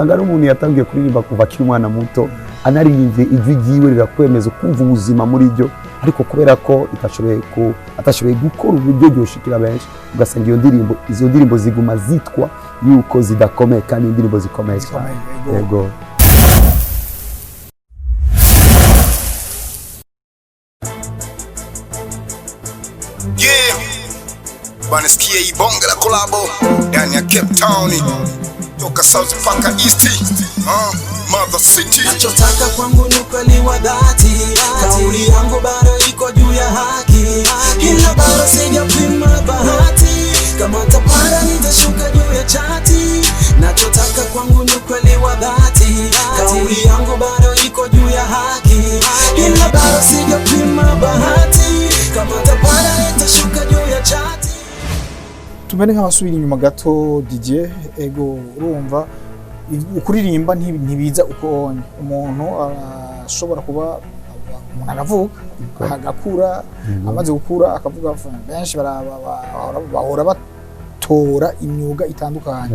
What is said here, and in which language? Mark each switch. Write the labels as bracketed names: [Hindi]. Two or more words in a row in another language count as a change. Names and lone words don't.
[Rundi] Usanga ari umuntu yatangiye kuririmba kuva akiri umwana muto, anaririmbye ijwi ryiwe rirakwemeza kumva ubuzima muri ryo, ariko kubera ko atashoboye gukora uburyo byoshikira benshi, ugasanga izo ndirimbo ziguma zitwa yuko zidakomeye, kandi indirimbo zikomeye cyane. Yego. [Swahili] Banisikia hii bonge la kolabo ndani ya Cape Town, toka South mpaka East, Mother City. Nachotaka kwangu ni ukweli wa dhati, kauli yangu bado iko juu ya haki, ila bado sijapima bahati, kama tapanda nitashuka juu ya chati. Nachotaka kwangu ni ukweli wa dhati, kauli yangu bado iko juu ya haki, ila bado sijapima bahati, kama tapanda nitashuka juu ya chati. [Rundi] Tumene nk'abasubira inyuma gato Didier, ego urumva ukuririmba ntibiza uko umuntu ashobora kuba umuntu aravuka agakura, amaze gukura akavuga benshi bahora batora imyuga itandukanye.